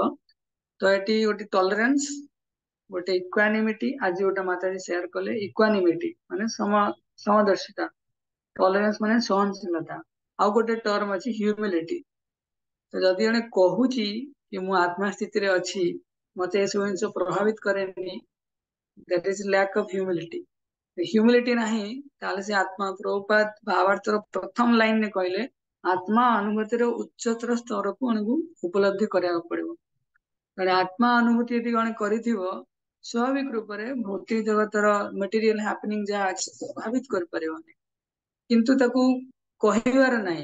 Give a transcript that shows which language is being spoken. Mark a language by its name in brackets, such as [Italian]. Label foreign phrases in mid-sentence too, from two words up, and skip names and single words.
[Odia] ତ ଏଠି ଗୋଟେ ଟଲରେନ୍ସ, ଗୋଟେ ଇକ୍ୱାନିମିଟି, ଆଜି ଗୋଟେ ମାତାଜୀ ସେୟାର କଲେ, ଇକ୍ୱାନିମିଟି ମାନେ ସମଦର୍ଶିତା, ଟଲରେନ୍ସ ମାନେ ସହନଶୀଳତା, ଆଉ ଗୋଟେ ଟର୍ମ ଅଛି ହ୍ୟୁମିଲିଟି। ତ ଯଦି ଜଣେ କହୁଛି କି ମୁଁ ଆତ୍ମା ସ୍ଥିତିରେ ଅଛି, ମତେ ଏସବୁ ଜିନିଷ ପ୍ରଭାବିତ କରେନି, [English] that is lack of humility. [Odia] ହ୍ୟୁମିଲିଟି ନାହିଁ, ତାହେଲେ ସେ ଆତ୍ମା, ପ୍ରଭୁପାଦ ଭାବାର୍ଥର ପ୍ରଥମ ଲାଇନରେ କହିଲେ ଆତ୍ମା ଅନୁଭୂତିର ଉଚ୍ଚତର ସ୍ତରକୁ ଆମକୁ ଉପଲବ୍ଧି କରିବାକୁ ପଡିବ। କାରଣ ଆତ୍ମା ଅନୁଭୂତି ଯଦି ଜଣେ କରିଥିବ, ସ୍ୱାଭାବିକ ରୂପରେ ଭୌତିକ ଜଗତର [English] material happening [Odia] ଯାହା ଅଛି ପ୍ରଭାବିତ କରିପାରିବନି, କିନ୍ତୁ ତାକୁ କହିବାର ନାହିଁ।